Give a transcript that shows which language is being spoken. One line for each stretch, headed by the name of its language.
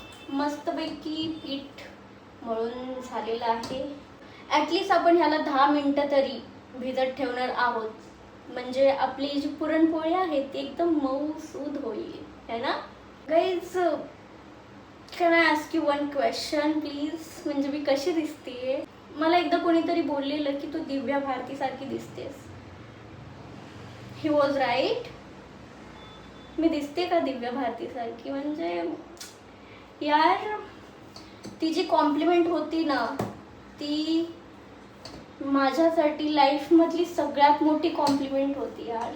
Marathi: मस्तपैकी पीठ मळून झालेलं आहे। ॲटलिस्ट आपण ह्याला 10 मिनिटं तरी भिजत ठेवणार आहोत, म्हणजे आपली जी पुरणपोळी आहे ती एकदम मऊसूद होईल, है ना guys.
English: Can I ask you one question please?
Marathi: म्हणजे मी कशी दिसतेय? मला एकदा कोणीतरी बोललेलं की तू दिव्या भारती सारखी दिसतेस.
English: He was right.
Marathi: मी दिसते का दिव्या भारती सारखी? म्हणजे यार ती जी कॉम्प्लिमेंट होती ना, ती माझ्यासाठी लाईफमधली सगळ्यात मोठी कॉम्प्लिमेंट होती यार.